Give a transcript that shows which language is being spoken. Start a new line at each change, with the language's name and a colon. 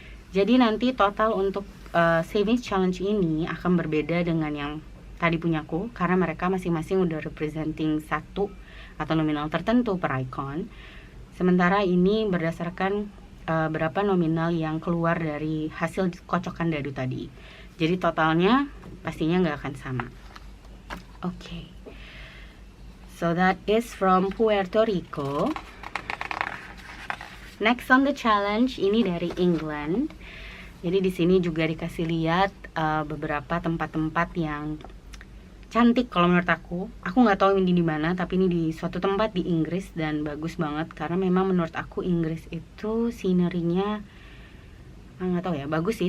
Indonesian: Jadi nanti total untuk savings challenge ini akan berbeda dengan yang tadi punyaku, karena mereka masing-masing udah representing satu atau nominal tertentu per icon. Sementara ini berdasarkan berapa nominal yang keluar dari hasil kocokan dadu tadi. Jadi totalnya pastinya nggak akan sama. Oke.
English: So that is from Puerto Rico. Next on the challenge
Indonesian: ini dari England. Jadi di sini juga dikasih lihat beberapa tempat-tempat yang cantik kalau menurut aku. Aku nggak tahu ini di mana, tapi ini di suatu tempat di Inggris dan bagus banget karena memang menurut aku Inggris itu scenery-nya nggak tahu ya, bagus sih.